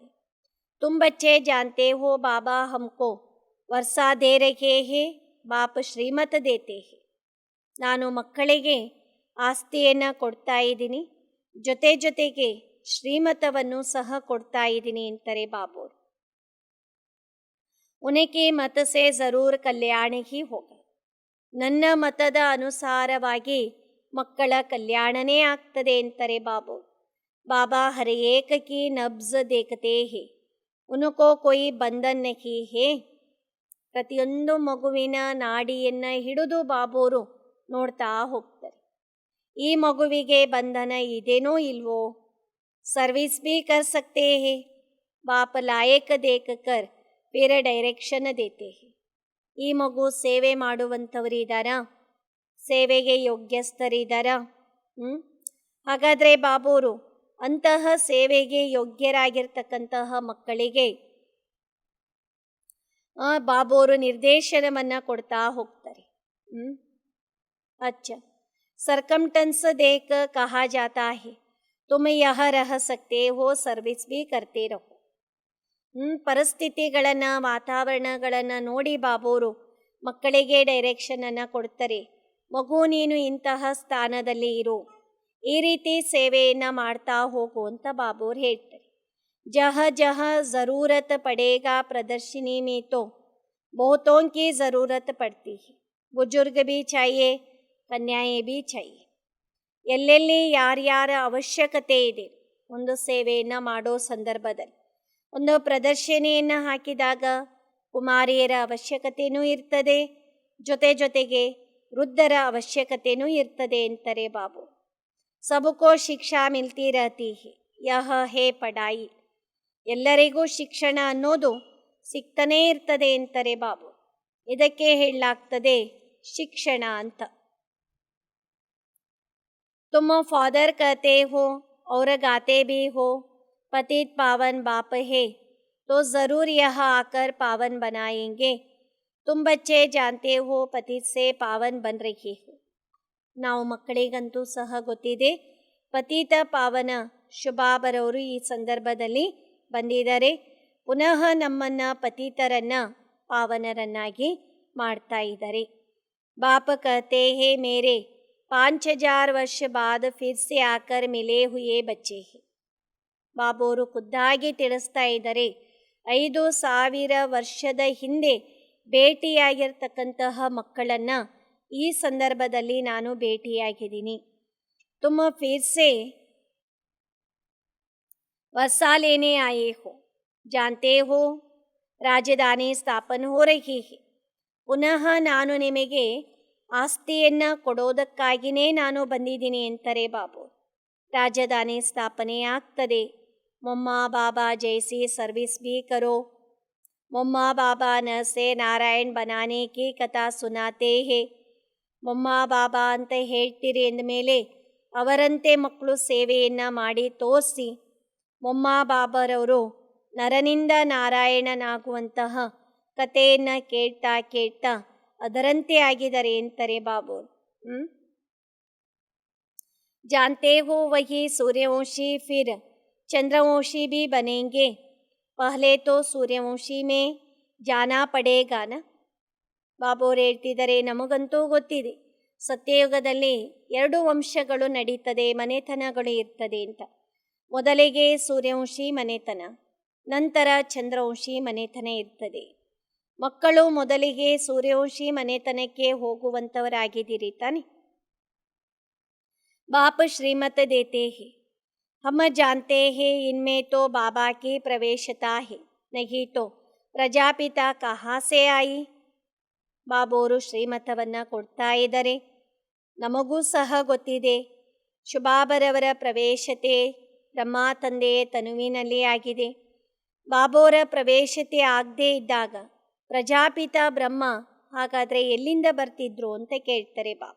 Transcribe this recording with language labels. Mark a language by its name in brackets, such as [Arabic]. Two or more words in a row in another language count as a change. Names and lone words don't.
[Hindi] तुम बच्चे जानते हो बाबा हमको वर्षा दे रहे हैं, बाप ಶ್ರೀಮತ देते हैं. [Kannada] ನಾನು ಮಕ್ಕಳಿಗೆ ಆಸ್ತಿಯನ್ನು ಕೊಡ್ತಾ ಇದ್ದೀನಿ, ಜೊತೆಗೆ ಶ್ರೀಮತವನ್ನು ಸಹ ಕೊಡ್ತಾ ಇದ್ದೀನಿ ಅಂತಾರೆ ಬಾಬೋರು. [Hindi] उनके मत से ज़रूर कल्याण ही होगा. [Kannada] ನನ್ನ ಮತದ ಅನುಸಾರವಾಗಿ ಮಕ್ಕಳ ಕಲ್ಯಾಣನೇ ಆಗ್ತದೆ ಅಂತಾರೆ ಬಾಬೋರು. [Hindi] बाबा हर एक की नब्ज देखते हैं, उनको कोई ಬಂಧನ್ नहीं है. [Kannada] ಪ್ರತಿಯೊಂದು ಮಗುವಿನ ನಾಡಿಯನ್ನು ಹಿಡಿದು ಬಾಬೋರು ನೋಡ್ತಾ ಹೋಗ್ತಾರೆ. ಈ ಮಗುವಿಗೆ ಬಂಧನ ಇದೇನೋ ಇಲ್ವೋ, ಸರ್ವಿಸ್ [Hindi] भी कर सकते हैं. बाप लायक देख कर फिर ಡೈರೆಕ್ಷನ್ देते हैं. [Kannada] ಈ ಮಗು ಸೇವೆ ಮಾಡುವಂಥವರಿದ್ದಾರಾ, ಸೇವೆಗೆ ಯೋಗ್ಯಸ್ಥರಿದ್ದಾರಾ? ಹಾಗಾದರೆ ಬಾಬೋರು ಅಂತಹ ಸೇವೆಗೆ ಯೋಗ್ಯರಾಗಿರ್ತಕ್ಕಂತಹ ಮಕ್ಕಳಿಗೆ ಬಾಬೋರು ನಿರ್ದೇಶನವನ್ನು ಕೊಡ್ತಾ ಹೋಗ್ತಾರೆ. [Hindi] अच्छा, सरकमटेंस देख कहा जाता है तुम यह रह सकते हो, सर्विस भी करते रहो. [Kannada] ಪರಿಸ್ಥಿತಿಗಳನ್ನು, ವಾತಾವರಣಗಳನ್ನು ನೋಡಿ ಬಾಬೋರು ಮಕ್ಕಳಿಗೆ ಡೈರೆಕ್ಷನನ್ನು ಕೊಡ್ತಾರೆ. ಮಗು, ನೀನು ಇಂತಹ ಸ್ಥಾನದಲ್ಲಿ ಇರು, ಈ ರೀತಿ ಸೇವೆಯನ್ನು ಮಾಡ್ತಾ ಹೋಗು ಅಂತ ಬಾಬೋರು ಹೇಳ್ತಾರೆ. [Hindi] जहाँ जहाँ ज़रूरत पड़ेगा प्रदर्शनी में तो बहुतों की ज़रूरत पड़ती है. बुजुर्ग भी चाहिए, ಕನ್ಯಾಯೇ भी चाहिए. [Kannada] ಎಲ್ಲೆಲ್ಲಿ ಯಾರ್ಯಾರ ಅವಶ್ಯಕತೆ ಇದೆ ಒಂದು ಸೇವೆಯನ್ನು ಮಾಡೋ ಸಂದರ್ಭದಲ್ಲಿ, ಒಂದು ಪ್ರದರ್ಶನಿಯನ್ನು ಹಾಕಿದಾಗ ಕುಮಾರಿಯರ ಅವಶ್ಯಕತೆಯೂ ಇರ್ತದೆ, ಜೊತೆಗೆ ವೃದ್ಧರ ಅವಶ್ಯಕತೆಯೂ ಇರ್ತದೆ ಅಂತಾರೆ ಬಾಬು. [Hindi] सबको शिक्षा मिलती रहती है, यह है पढ़ाई. [Kannada] ಎಲ್ಲರಿಗೂ ಶಿಕ್ಷಣ ಅನ್ನೋದು ಸಿಗ್ತಾನೇ ಇರ್ತದೆ ಅಂತಾರೆ ಬಾಬು. ಇದಕ್ಕೆ ಹೇಳಲಾಗ್ತದೆ ಶಿಕ್ಷಣ ಅಂತ. [Hindi] तुम फादर कहते हो और गाते भी हो, पतित पावन बाप है तो ज़रूर यह आकर पावन बनाएंगे. तुम बच्चे जानते हो पतित से पावन बन रही हो. [Kannada] ನಾವು ಮಕ್ಕಳಿಗಂತೂ ಸಹ ಗೊತ್ತಿದೆ, ಪತಿತ ಪಾವನ ಶುಭಾಬರವರು ಈ ಸಂದರ್ಭದಲ್ಲಿ ಬಂದಿದ್ದಾರೆ. ಪುನಃ ನಮ್ಮನ್ನು ಪತಿತರನ್ನು ಪಾವನರನ್ನಾಗಿ ಮಾಡ್ತಾ ಇದ್ದಾರೆ. [Hindi] बाप कहते हैं मेरे 5000 वर्ष बाद फिर से आकर मिले हुए बच्चे हैं. [Kannada] ಬಾಬೋರು ಖುದ್ದಾಗಿ ತಿಳಿಸ್ತಾ ಇದ್ದಾರೆ, 5000 ವರ್ಷದ ಹಿಂದೆ ಭೇಟಿಯಾಗಿರ್ತಕ್ಕಂತಹ ಮಕ್ಕಳನ್ನು ಈ ಸಂದರ್ಭದಲ್ಲಿ ನಾನು ಭೇಟಿಯಾಗಿದ್ದೀನಿ. [Hindi] तुम फिर से वर्षा लेने आए हो, जानते हो राजधानी स्थापना हो रही है. [Kannada] ಪುನಃ ನಾನು ನಿಮಗೆ ಆಸ್ತಿಯನ್ನು ಕೊಡೋದಕ್ಕಾಗಿಯೇ ನಾನು ಬಂದಿದ್ದೀನಿ ಅಂತಾರೆ ಬಾಬು. ರಾಜಧಾನಿ ಸ್ಥಾಪನೆ ಆಗ್ತದೆ. [Hindi] मम्मा बाबा जैसी सर्विस भी करो. मम्मा बाबा नर से नारायण बनाने की कथा सुनाते हैं. [Kannada] ಮೊಮ್ಮ ಬಾಬಾ ಅಂತ ಹೇಳ್ತೀರಿ ಅಂದಮೇಲೆ ಅವರಂತೆ ಮಕ್ಕಳು ಸೇವೆಯನ್ನು ಮಾಡಿ ತೋರಿಸಿ, ಮೊಮ್ಮ ಬಾಬಾರವರು ನರನಿಂದ ನಾರಾಯಣನಾಗುವಂತಹ ಕಥೆಯನ್ನು ಕೇಳ್ತಾ ಕೇಳ್ತಾ ಅದರಂತೆ ಆಗಿದ್ದಾರೆ ಅಂತಾರೆ ಬಾಬು. [Hindi] जानते हो वही सूर्यवंशी फिर चंद्रवंशी भी बनेंगे. पहले तो सूर्यवंशी में जाना पड़ेगा ना. [Kannada] ಬಾಬೋರು ಹೇಳ್ತಿದ್ದಾರೆ, ನಮಗಂತೂ ಗೊತ್ತಿದೆ ಸತ್ಯಯುಗದಲ್ಲಿ 2 ವಂಶಗಳು ನಡೀತದೆ, ಮನೆತನಗಳು ಇರ್ತದೆ ಅಂತ. ಮೊದಲಿಗೆ ಸೂರ್ಯವಂಶಿ ಮನೆತನ, ನಂತರ ಚಂದ್ರವಂಶಿ ಮನೆತನ ಇರ್ತದೆ. ಮಕ್ಕಳು ಮೊದಲಿಗೆ ಸೂರ್ಯವಂಶಿ ಮನೆತನಕ್ಕೆ ಹೋಗುವಂಥವರಾಗಿದ್ದೀರಿ ತಾನೆ. [Hindi] बाप श्रीमत देते हैं, हम जानते हैं इनमें तो बाबा की प्रवेशता है, नहीं तो प्रजापिता कहाँ से आई. [Kannada] ಬಾಬೋರು ಶ್ರೀಮತವನ್ನು ಕೊಡ್ತಾ ಇದ್ದಾರೆ. ನಮಗೂ ಸಹ ಗೊತ್ತಿದೆ, ಶುಭಾಬರವರ ಪ್ರವೇಶತೆ ಬ್ರಹ್ಮ ತಂದೆಯ ತನುವಿನಲ್ಲಿ ಆಗಿದೆ. ಬಾಬೋರ ಪ್ರವೇಶತೆ ಆಗದೇ ಇದ್ದಾಗ ಪ್ರಜಾಪಿತ ಬ್ರಹ್ಮ ಹಾಗಾದರೆ ಎಲ್ಲಿಂದ ಬರ್ತಿದ್ರು ಅಂತ ಕೇಳ್ತಾರೆ ಬಾಬಾ.